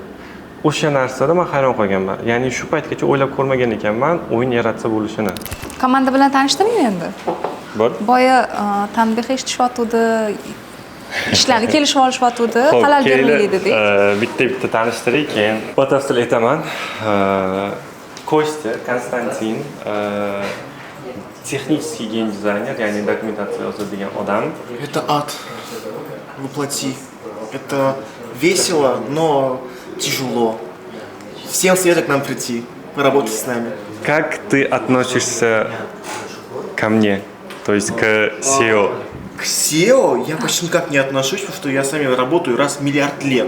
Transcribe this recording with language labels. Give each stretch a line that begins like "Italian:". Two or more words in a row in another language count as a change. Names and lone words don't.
Uzbek: O'sha narsada men hayron qolganman. Ya'ni shu paytgacha o'ylab ko'rmagan ekanman o'yin yaratsa bo'lishini. Komanda bilan tanishtiring endi. Bor. Boya tanbeh eshitishyotdi, ishlarni kelishib olishyotdi, xalal bermaylik dedik. Bitta tanishtiring, keyin batafsil aytaman. Kostya Konstantin,
Russian: технический геймдизайнер,
Uzbek: ya'ni dokumentatsiya yozadigan odam.
Russian: Это ад. Воплоти. Это весело, но тяжело. Всем советую к нам прийти, поработать с нами. Как ты относишься ко мне, то есть к SEO? К SEO я почти никак не отношусь, потому что я с вами работаю раз в миллиард лет.